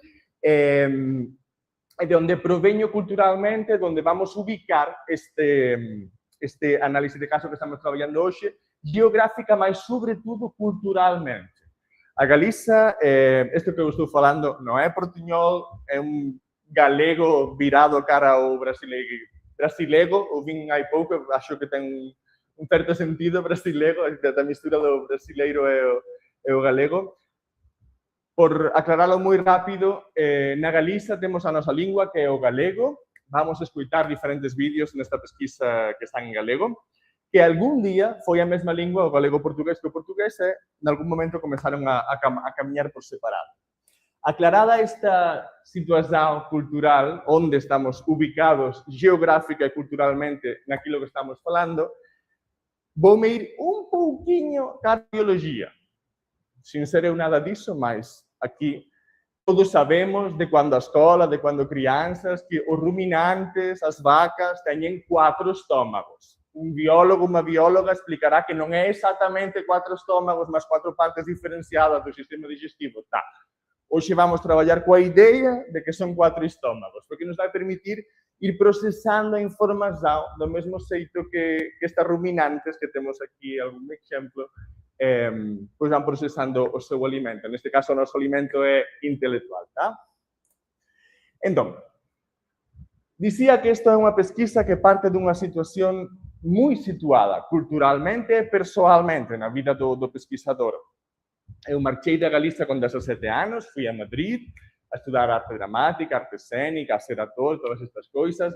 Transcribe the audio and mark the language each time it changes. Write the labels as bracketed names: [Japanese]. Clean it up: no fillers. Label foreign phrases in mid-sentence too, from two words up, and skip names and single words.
[Portuguese] De onde provenho culturalmente, donde vamos ubicar este análise de caso que estamos trabalhando hoje, geográfica, mas sobretudo culturalmente. A Galiza, isto que eu estou falando, não é portunhol, é um galego virado cara ao brasileiro, eu vim há pouco, acho que tem um certo sentido brasileiro, a mistura do brasileiro e o galego. [Spanish] Por aclararlo muy rápido, [Galician] na Galiza temos a nosa lingua, que é o galego. Vamos escutar diferentes vídeos nesta pesquisa que están en galego, que algún día foi a mesma lingua, o galego-portugués, que o portugués, e en algún momento começaron a camiñar por separado. Aclarada esta situación cultural, onde estamos ubicados geográfica e culturalmente naquilo que estamos falando, vou-me ir un pouquinho cara a biologia. [Portuguese] Sin ser eu nada disso, mas aqui todos sabemos de quando a escola, de quando crianças, que os ruminantes, as vacas, têm 4 estômagos. Um biólogo, uma bióloga explicará que não é exatamente 4 estômagos, mas 4 partes diferenciadas do sistema digestivo. Tá. Hoje vamos trabalhar com a ideia de que são 4 estômagos, porque nos vai permitir ir processando a informação do mesmo jeito que estas ruminantes, que temos aqui algum exemplo, pois vão processando o seu alimento. Neste caso, o nosso alimento é intelectual, tá? Então, [Galician] Dicía que isto é unha pesquisa que parte dunha situación moi situada, culturalmente e persoalmente, na vida do pesquisador. Eu marchei da Galicia con 17 anos, fui a Madrid a estudar arte dramática, arte escénica, a ser actor, todas estas coisas.